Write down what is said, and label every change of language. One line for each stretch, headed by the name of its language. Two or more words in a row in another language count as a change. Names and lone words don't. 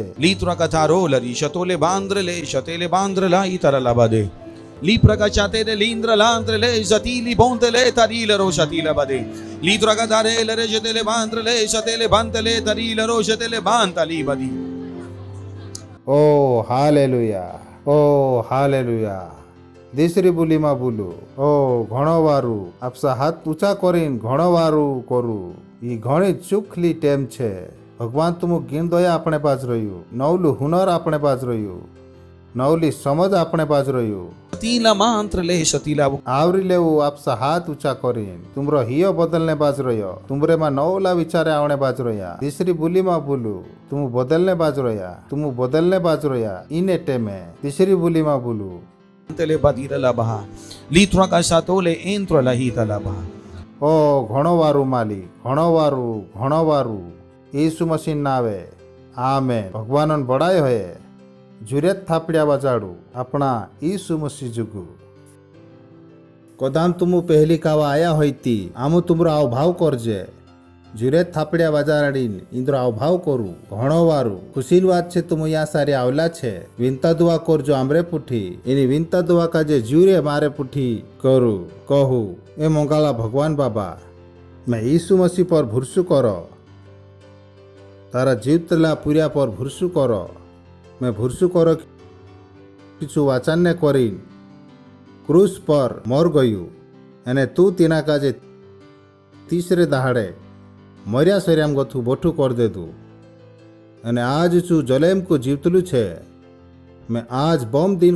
Bhili: लीत्रा का थारो लरी शतोले बांद्र ले शतेले बांद्र ला इतर लबादे ली प्रकाशाते दे लींद्र लांद्र ले जतीली बोंते ले तरील रो शतीला बदे लीत्रा का थारे लरे शतेले बांद्र ले शतेले बांतले तरील रो शतेले बांतली बदी ओ हालेलुया ओ हालेलुया तीसरी बोली में बोलू ओ घणो वारू आपसा हाथ ऊंचा करीन घणो वारू करू ई घणी चुखली टेम छे भगवान तुम गीण दया अपने पास रह्यू नवलू हुनर अपने पास रह्यू नवली समझ अपने पास रह्यू तीला मंत्र ले शतीला आवरी लेवू आपसा हाथ ऊंचा करीन तुमरो हियो बदलने बाज रह्यो तुमरे में नवला विचारे आवने बाज रह्या तीसरी बोली में बोलू तुम बदलने बाज रह्या तुम बदलने बाज रह्या इने टेमे तीसरी बोली में बोलू तेले बदीर लबहा लीत्रा का सातोले एंत्र लहित लबहा ओ घणो वारू मालिक घणो वारू यीशु मसीह नावे आमेन भगवानन बड़ाई होये जुरेत थापड़िया बजाड़ू अपना यीशु मसीह जुगु कदाम तुमु पहली कावा आया होती आमु तुमरो आवभाव करजे जुरेत थापड़िया बजाड़ीन इंद्र आवभाव करू घणो वारू खुशीन बात छे तुम यहाँ सारी आवला छे विनता दुआ करजो आमरे पुठी एनी विनता दुआ काजे जुरे मारे पुठी करू कहू ए मंगाला भगवान बाबा मैं यीशु मसीह पर भरोसा करो तारा जीवतला पूरिया पर भरोसा करो मैं भरोसा करो किछु वाचान्य करीन क्रूस पर मर गयु अने तू तीना काजे तीसरे दहाड़े मरिया सरियाम गथु बोठू कर दे दू अने आज चू जलेम को जीवतलू छे मैं आज बम दिन